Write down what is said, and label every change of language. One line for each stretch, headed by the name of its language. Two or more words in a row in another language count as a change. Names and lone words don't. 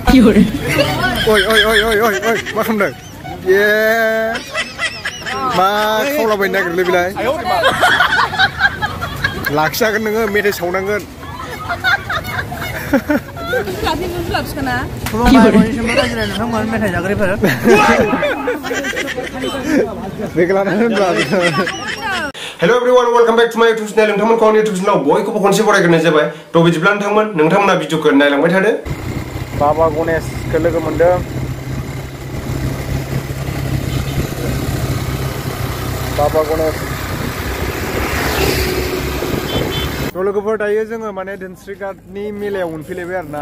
Bodo: मा खालामदों ये मा खावलाबायनो नागिरलै बेलाय लाखिजागोन नोङो मेथाइ सावनांगोन
English: Hello everyone, welcome back to my YouTube channel.
Bodo: नोंथांमोनखौ आंनि YouTube channel बयखौबो खनसे बरायग्रोनाय जाबाय। थ' बिदिब्ला नोंथांमोना भिडिअखौ नायलांबाय थादो। बाबा गणेशखौ लोगो मोनदों। बाबा गणेश। थ' लोगोफोर दायो जोङो माने धोनस्रिघाटनि मेलायाव मोनफैलायबाय आरोना।